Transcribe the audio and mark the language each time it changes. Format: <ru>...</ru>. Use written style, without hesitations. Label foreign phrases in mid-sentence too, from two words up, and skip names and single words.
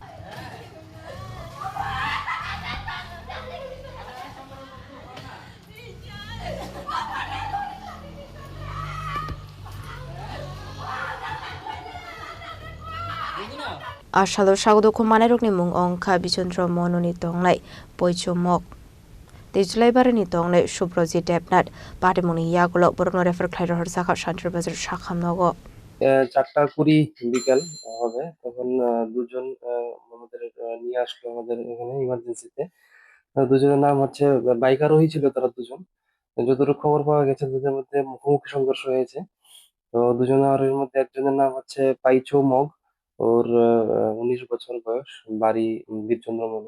<trp>Ashador sagodo khoman rokni mung ongkha Bichandra Mononi tongnai Poichomok Tejulai bari ni tongnai Subrojit Debnat patimuni yagulo borno refer khlairo horsakha Shantir Bazar Shakhamnogo</trp> <bn>4:20 বিকাল হবে তখন দুজন আমাদের নিয়ে আসলো আমাদের এখানে ইমার্জেন্সিতে। দুজনের নাম হচ্ছে বাইক আরোহী ছিল তারা দুজন। যতটুকু খবর পাওয়া গেছে দুজনের মধ্যে মুখোমুখি সংঘর্ষ হয়েছে। তো দুজনের আরোহীর মধ্যে একজনের নাম হচ্ছে পাইচো মগ, ওর 19 বছর বয়স, বাড়ি বীরচন্দ্রমণি।</bn>